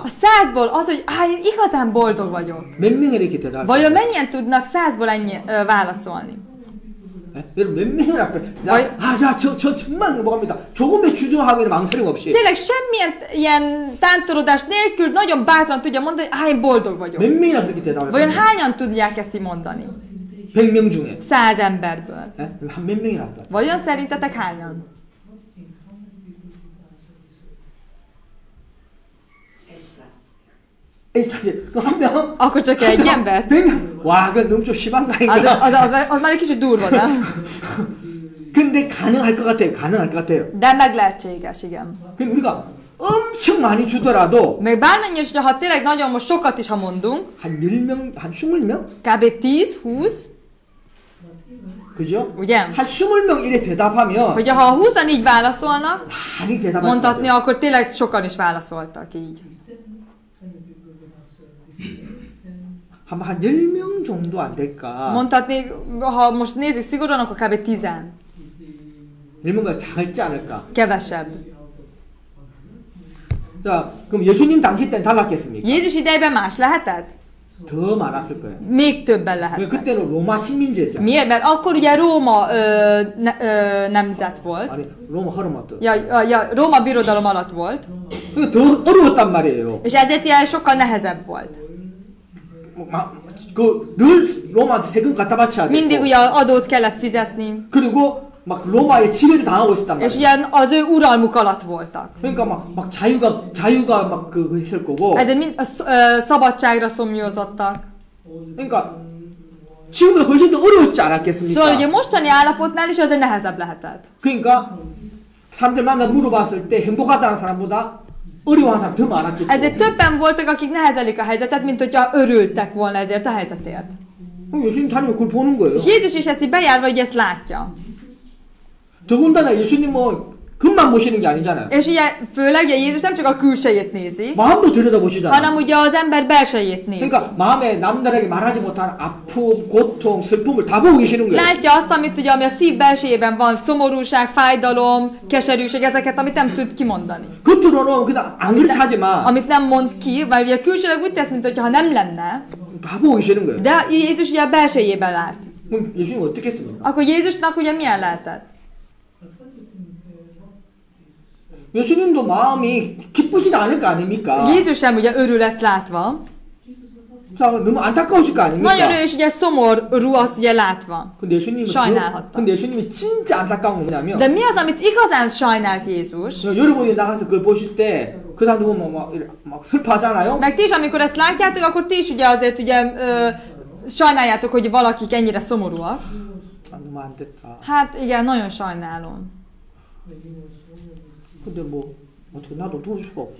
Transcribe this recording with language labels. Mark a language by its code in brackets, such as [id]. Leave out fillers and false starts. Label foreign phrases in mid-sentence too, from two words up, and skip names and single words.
[hu] A 100-ból az, hogy én igazán boldog vagyok. [ko] 몇 명이 이렇게 대답할까요? [hu] Vajon mennyien tudnak 100-ból ennyi válaszolni? [ko] 여러분 몇 명을 할까요? 저 정말 행복합니다. 조금의 주저하기는 망설임 없이. [hu] Tényleg semmilyen ilyen tántorodás nélkül nagyon bátran tudja mondani, hogy én boldog vagyok. [ko] 몇 명이나 그렇게 대답할까요? [hu] Vajon hányan tudják ezt így mondani? [ko] 100명 중에. [hu] 100 emberből. [ko] 한 몇 명이나 할까요? [hu] Vajon szerintetek hányan? [ko] 한 명? [hu] Akkor csak egy ember? [ko] 100명? 와, 그건 너무 좀 심한 거 아닌가? [hu] Az már egy kicsit durva, nem? [ko] 근데 가능할 것 같아요. 가능할 것 같아요. [hu] De meg lehetséges, igen. [ko] 그럼 우리가 엄청 많이 주더라도 [hu] Meg bármennyire is, ha tényleg nagyon most sokat is, ha mondunk, [ko] 한 10명, 한 20명? [hu] kb. 10-20, [ko] 그죠? [hu] ugye? [ko] 한 20명 이래 대답하면 [hu] Hogyha ha 20-an így válaszolnak, [ko] 많이 대답할 것 [hu] mondhatni, [ko] 같아요. [hu] akkor tényleg sokan is válaszoltak így. [ko] 한 10명 정도 안 될까? [hu] Mondhatni, ha most nézzük szigorúan, akkor kb. 10. [ko] 10명보다 작을지 않을까? [hu] Kevesebb. [ko] 자, 그럼 예수님 당시 때는 달랐겠습니까? [hu] Jézus idejében más lehetett? [ko] 더 많았을 거예요. [hu] Még többen [ko] 왜 [hu] lehetett. [ko] 그때는 로마 식민지였잖아요. [hu] Miért? Mert akkor ugye Róma nemzet volt. [ko] 아니, 로마 허름었던. [hu] Ja, Róma birodalom alatt volt. [ko] 그게 더 어려웠단 말이에요. [hu] És ezért ilyen sokkal nehezebb volt. [ko] 늘 로마한테 세금 갖다 바쳐야 [hu] Mindig [ko] 되고. [hu] ugye adót kellett fizetni. [ko] 그리고 막 로마의 지배를 당하고 있었단 [hu] És [ko] 말이에요. [hu] ilyen az ő uralmuk alatt voltak. [ko] 그러니까 막 자유가 막 그거 했을 거고. [hu] Ezért mind szabadságra szomjózottak. [ko] 그러니까 지금보다 훨씬 더 어려웠지 않았겠습니까? [hu] Szóval ugye mostani állapotnál is azért nehezebb lehetett. [ko] 그러니까 사람들 만나 물어봤을 때 행복하다는 사람보다 어려워하는 사람 더 많았겠죠. [hu] Ezért többen voltak, akik nehezelik a helyzetet, mint hogyha örültek volna ezért a helyzetért. [ko] 예수님 다니면 그걸 보는 거예요. [hu] És Jézus is ezt így bejárva, hogy ezt látja. [ko] 더군다나 예수님 뭐 겉만 보시는 게 아니잖아요. [hu] És ugye főleg ugye Jézus nem csak a külsejét nézi, [ko] 마음도 들여다보시잖아요. [hu] hanem ugye az ember belsejét nézi. [ko] 그러니까 마음에 남들에게 말하지 못한 아픔, 고통, 슬픔을 다 보고 계시는 거예요. [hu] Látja azt, amit ugye, ami a szív belsejében van, szomorúság, fájdalom, keserűség, ezeket, amit nem tud kimondani. [ko] 겉으로는 그냥 안 그렇지 하지만 [hu] Amit nem mond ki, vagy ugye külsőleg úgy tesz, mintha nem lenne, [ko] 다 보고 계시는 거예요. [hu] de Jézus ugye a belsejében lát. [ko] 그럼 예수님 어떻게 했습니까? [hu] Akkor Jézusnak ugye milyen lehetett? [ko] 예수님도 마음이 기쁘지 않을 거 아닙니까? [hu] Jézus sem ugye örül ezt látva. [ko] 자, 너무 안타까우실 거 [hu] Nagyon ő [ko] 아닙니까? [hu] is ugye szomorú azt ugye látva. sajnálhatta. [ko] 근데 예수님이 진짜 안타까운 건 뭐냐면 [hu] De mi az, amit igazán sajnált Jézus? [ko] 여러분이 나가서 그걸 보실 때 그 사람들 보면 막 슬퍼하잖아요. [hu] Meg ti is, amikor ezt látjátok, akkor ti is ugye azért ugye sajnáljátok, hogy valakik ennyire szomorúak. [ko] 너무 안 됐다. [hu] Hát igen, nagyon sajnálom. [ko] 근데 뭐 어떻게 나도 도울 수가 없어.